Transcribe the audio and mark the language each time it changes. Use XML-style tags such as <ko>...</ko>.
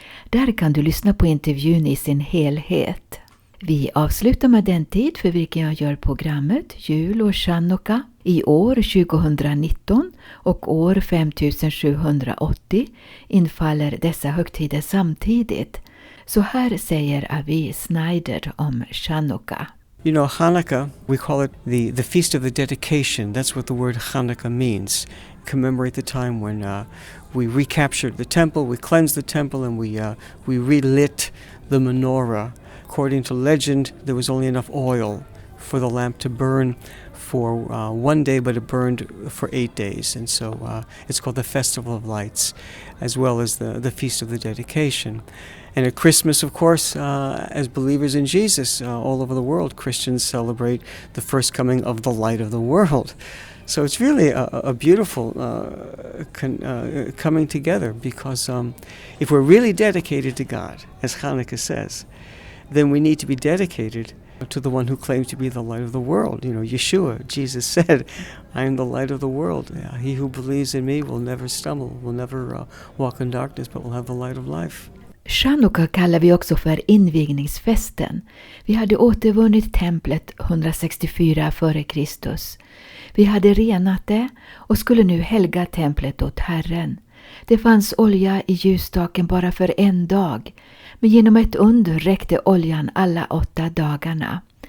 <sv>Där kan du lyssna på intervjun i sin helhet. Vi avslutar med den tid för vilken jag gör programmet, jul och Chanukka. I år 2019 och år 5780 infaller dessa högtider samtidigt. Så här säger Avi Snyder om Chanukka.</sv> <en>You know, Hanukkah, we call it the Feast of the Dedication. That's what the word Hanukkah means. Commemorate the time when we recaptured the temple, we cleansed the temple, and we relit the menorah. According to legend, there was only enough oil for the lamp to burn for 1 day, but it burned for 8 days. And so it's called the Festival of Lights, as well as the Feast of the Dedication. And at Christmas, of course, as believers in Jesus all over the world, Christians celebrate the first coming of the light of the world. So it's really a beautiful coming together, because if we're really dedicated to God, as Hanukkah says, then we need to be dedicated to the one who claims to be the light of the world. You know, Yeshua, Jesus said, I am the light of the world. He who believes in me will never stumble, will never walk in darkness, but will have the light of life.</en> <sv>Chanukka kallar vi också för invigningsfesten. Vi hade återvunnit templet 164 f.Kr. Vi hade renat det och skulle nu helga templet åt Herren. Det fanns olja i ljusstaken bara för 1 dag, men genom ett under räckte oljan alla 8 dagarna.</sv>